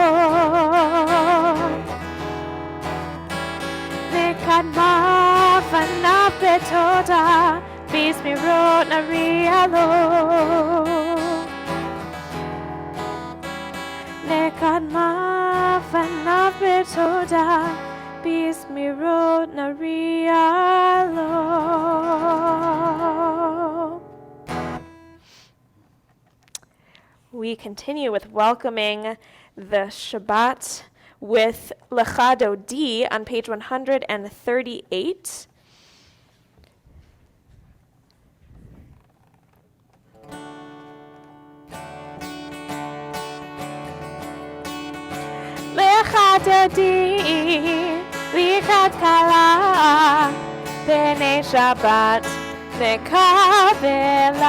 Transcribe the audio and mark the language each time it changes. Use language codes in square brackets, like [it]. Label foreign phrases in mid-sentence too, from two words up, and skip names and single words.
[he] קדמה פניו בתודה בזמירות נריע לו. נקדמה פניו בתודה בזמירות נריע לו. [en] We continue with welcoming the Shabbat with Lecha Dodi on page 138. [he] לכה דודי לקראת כלה פני שבת נקבלה.